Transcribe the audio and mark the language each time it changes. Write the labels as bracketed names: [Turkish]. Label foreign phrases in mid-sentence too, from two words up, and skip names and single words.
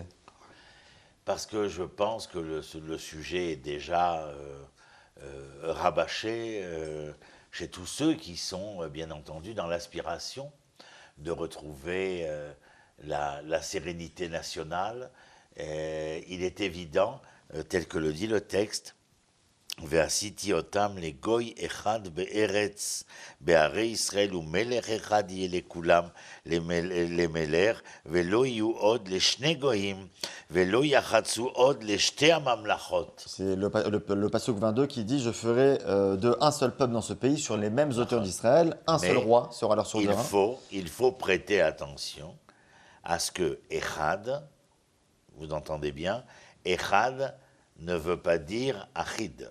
[French] Parce que je pense que le sujet est déjà rabâché chez tous ceux qui sont bien entendu dans l'aspiration de retrouver la sérénité nationale. Il est évident, tel que le dit le texte, [Hebrew] ועשיתי אותם לגוי אחד בארץ, בערי ישראל, ומלך אחד יהיה לכולם למלך, ולא יהיו עוד לשני גויים, ולא יחצו עוד לשתי הממלכות. [French] C'est le pasuk 22 qui dit « Je ferai de un seul peuple dans ce pays sur les mêmes hauteurs d'Israël, un seul roi sera leur souverain. » Il faut prêter attention à ce que Echad, vous entendez bien, Echad ne veut pas dire Achid.